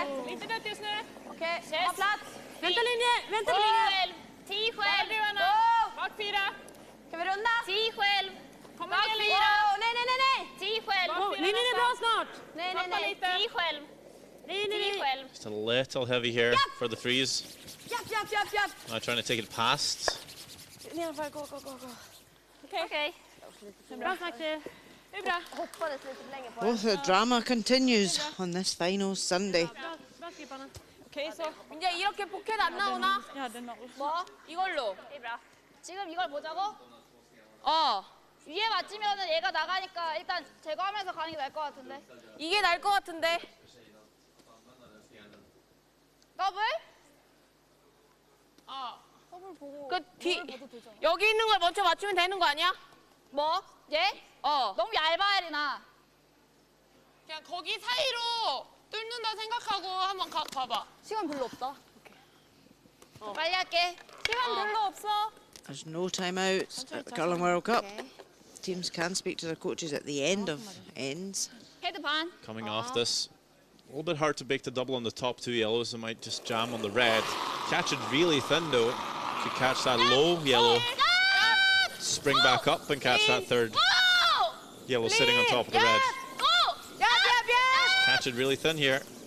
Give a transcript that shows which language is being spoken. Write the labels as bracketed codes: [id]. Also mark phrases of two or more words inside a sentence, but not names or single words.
[sv] Lite dött just nu. Okej, ha plats. Vänta linje! Vänta linje! 10 själv. [en] Go! [sv] Bak 4. Kan vi runda? 10 själv. Kom Bak igen 4. Wow, nej! 10 själv. Linjen är bra snart. Nej. 10 själv. 10 själv. [en] Just a little heavy here for the freeze. [sv] Japp. [en] Now trying to take it past. [sv] Nedanför, gå. Okej. Bra snack. Det är bra. Hoppades lite för länge på [en] Both the drama continues on this final Sunday. [sv] Bra skipparna. Okej, så. [ko] 이제 이렇게 포켓 안 나오나? [sv] Jag hade 0. [ko] 뭐? 이걸로. [sv] Det är bra. [ko] 지금 이걸 보자고? 위에 맞으면은 얘가 나가니까 일단 제거하면서 가는 게 나을 것 같은데. 이게 나을 것 같은데. 더블? 더블 보고. 여기 있는 걸 먼저 맞추면 되는 거 아니야? 뭐? 얘? 너무 얇아야 되나? 그냥 거기 사이로 뚫는다 생각하고 한번 가봐. 시간 별로 없다. 빨리 할게. 시간 별로 없어. [en] There's no timeouts at the Curling World Cup. Teams can speak to their coaches at the end of ends. [ko] 헤드 반. [en] Coming off this. A little bit hard to bake the double on the top two yellows. They might just jam on the red. Catch it really thin though. Could catch that low yellow. Spring back up and catch that third yellow sitting on top of the red. Catch it really thin here.